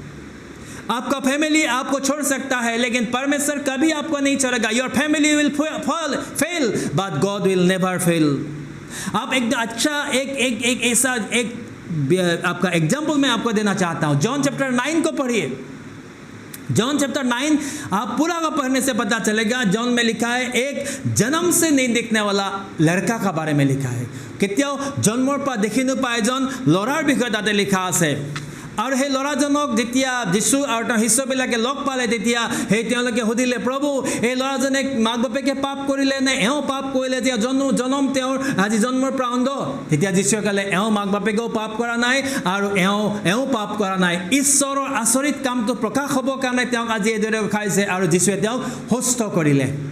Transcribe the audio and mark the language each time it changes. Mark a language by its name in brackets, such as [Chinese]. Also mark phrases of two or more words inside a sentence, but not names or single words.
[Hindi] आपका फैमिली आपको छोड़ सकता है लेकिन परमेश्वर कभी आपको नहीं छोड़ेगा [English] your family will fail but God will never fail [Hindi] आप एक अच्छा एक ऐसा एक आपका एग्जाम्पल मैं आपको देना चाहता हूँ जॉन चैप्टर 9 को पढ़िए जॉन चैप्टर 9 आप पूरा का पढ़ने से पता चलेगा जॉन में लिखा है एक जन्म से नहीं दिखने वाला लड़का का बारे में [Assamese] लिखा है केতিয়াও जन्মৰ পৰা দেখি নোপায় এজন লৰাৰ বিষয়ে তাতে লিখা আছে আৰু সেই লৰাজনক যেতিয়া যিশু আৰু তাৰ শিষ্যবিলাকে লগ পালে তেতিয়া সেই তেওঁলোকে সুধিলে প্ৰভু এই লৰাজনে মাক বাপেকে পাপ কৰিলে নে এও পাপ কৰিলে যে জনম তেওঁৰ আজি জন্মৰ পৰা অন্ধ তেতিয়া যিশুৱে ক'লে এও মাক বাপেকেও পাপ কৰা নাই আৰু এও পাপ কৰা নাই ঈশ্বৰৰ আচৰিত কামটো প্ৰকাশ হ'ব কাৰণে তেওঁক আজি এদৰে উঠাইছে আৰু যিশুৱে তেওঁক সুস্থ কৰিলে